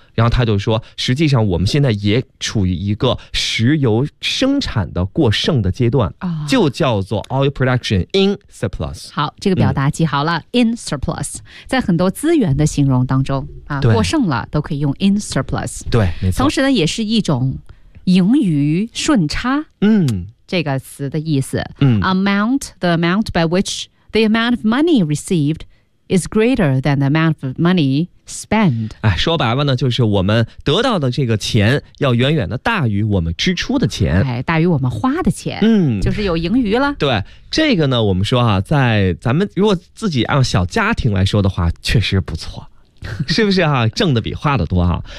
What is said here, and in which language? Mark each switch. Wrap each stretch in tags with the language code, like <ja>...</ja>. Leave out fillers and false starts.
<zh>然后他就说，实际上我们现在也处于一个石油生产的过剩的阶段、就叫做</zh> <en>oil production in surplus。</en> <zh>好，这个表达记好了、</zh> <en>in surplus</en> <zh>在很多资源的形容当中、过剩了都可以用 in surplus。对，没错。同时呢，也是一种盈余顺差，嗯，这个词的意思、嗯、</zh> <en>amount, the amount by which the amount of money received is greater than the amount of money spend、</en> <zh>哎、说白了呢就是我们得到的这个钱要远远的大于我们支出的钱、哎、大于我们花的钱、嗯、就是有盈余了。对，这个呢我们说啊，在咱们如果自己按小家庭来说的话确实不错，是不是啊，挣的比花的多啊。</zh>